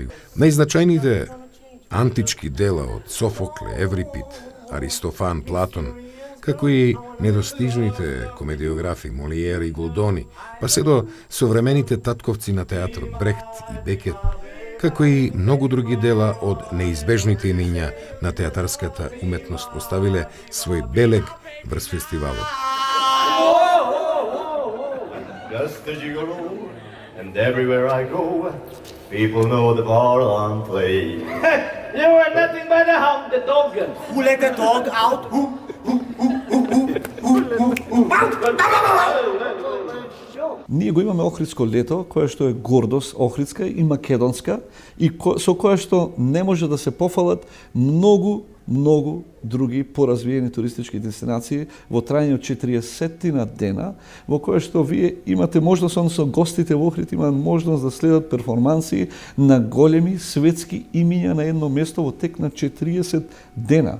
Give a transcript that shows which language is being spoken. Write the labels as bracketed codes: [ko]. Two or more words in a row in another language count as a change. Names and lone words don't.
[mk] Најзначајните антички дела од Софокле, Еврипид, Аристофан, Платон, како и недостижните комедиографи Молиер и Голдони, па се до современите татковци на театрот Брехт и Бекет, како и многу други дела од неизбежните имиња на театарската уметност поставиле свој белег врз фестивалот. [en] Just a gigolo, and everywhere I go, people know the bar I'm playing. You are nothing but a hound, the dog. Who let the dog out? Who? [mk] Ние го имаме Охридско лето, кое што е гордост охридска и македонска и со кое што не може да се пофалат многу други поразвиени туристички дестинации во трајање од 40 на дена, во кое што вие имате можност, односно гостите во Охрид имаат можност да следат перформанси на големи светски имиња на едно место во тек на 40 дена.